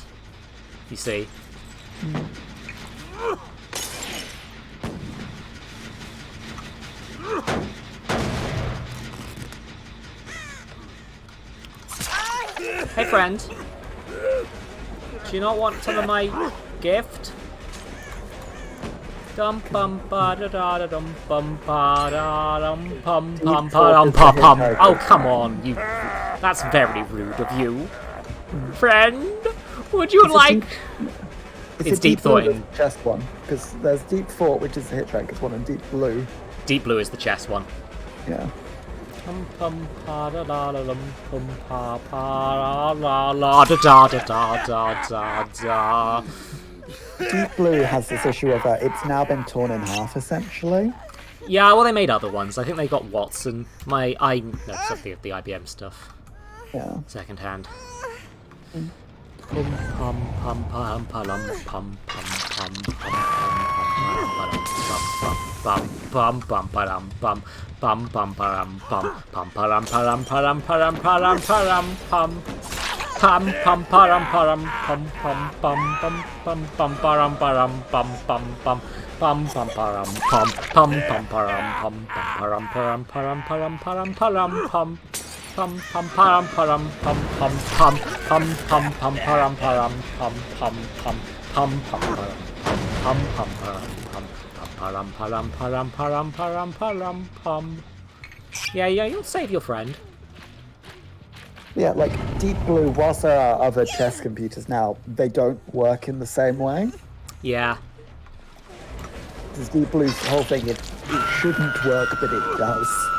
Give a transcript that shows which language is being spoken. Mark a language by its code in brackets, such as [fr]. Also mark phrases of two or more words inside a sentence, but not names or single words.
[en] You see. Hey, friend. Do you not want some of my gift? Dum bum ba da da da dum bum ba da dum pum pum pa dum pa pum. Oh, come on, you. That's very rude of you. Friend, would you like. It's a Deep Thought. Blue chess one, because there's Deep Thought, which is the Hitchhiker's one, and Deep Blue. Deep Blue is the chess one. Yeah. Pum pum pa da da da dum pum pa pa la la da da da da da da. Deep Blue has this issue of it's now been torn in half, essentially. Yeah, well, they made other ones. I think they got Watson. I know something of the IBM stuff. Yeah. Second hand. Pum pum pum pum pum pum pum pum pum pum pum pum pum pum pum pum pum param param param param param param pum pum pum param param pum pum pum pum pum pum param param pum pum pum pum pum param pum pum pum param pum pum param param param param param pum pum pum param param pum pum pum pum pum pum param param pum pum pum pum pum param pum pum param pum param param param param param param pum. Yeah, you'll save your friend. Yeah, like Deep Blue, whilst there are other chess computers now, they don't work in the same way. Yeah. Because Deep Blue's whole thing, it shouldn't work, but it does.